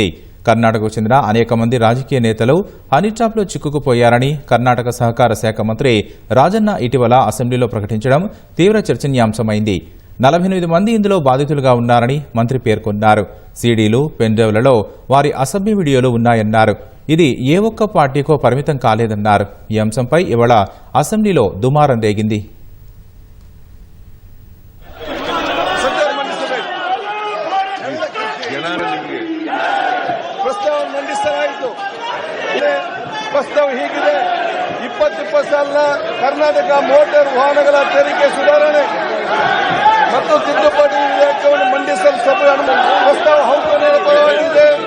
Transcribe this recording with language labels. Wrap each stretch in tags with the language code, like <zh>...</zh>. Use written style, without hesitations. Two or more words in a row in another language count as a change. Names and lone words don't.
<te>కర్ణాటకకు చెందిన అనేక మంది రాజకీయ నేతలు హనీ ట్రాప్లో చిక్కుకుపోయారని కర్ణాటక సహకార శాఖ మంత్రి రాజన్న ఇటీవల అసెంబ్లీలో ప్రకటించడం తీవ్ర చర్చనీయాంశమైంది. 48 మంది ఇందులో బాధితులుగా ఉన్నారని మంత్రి పేర్కొన్నారు. సీడీలు, పెన్డ్రైవ్లలో వారి అసభ్య వీడియోలు ఉన్నాయన్నారు. ఇది ఏ ఒక్క పార్టీకో పరిమితం కాలేదన్నారు. ఈ అంశంపై ఇవాళ అసెంబ్లీలో దుమారం రేగింది.</te> <kn>ಪ್ರಸ್ತಾವ ಹೀಗಿದೆ. 20 ಸಾಲಿನ ಕರ್ನಾಟಕ ಮೋಟಾರ್ ವಾಹನಗಳ ತೆರಿಗೆ ಸುಧಾರಣೆ ಮತ್ತು ತಿದ್ದುಪಡಿ ವಿಧೇಯಕವನ್ನು ಮಂಡಿಸಲು ಸಭೆ ಪ್ರಸ್ತಾವ ಹೌದು ಪರವಾಗಿದೆ.</kn>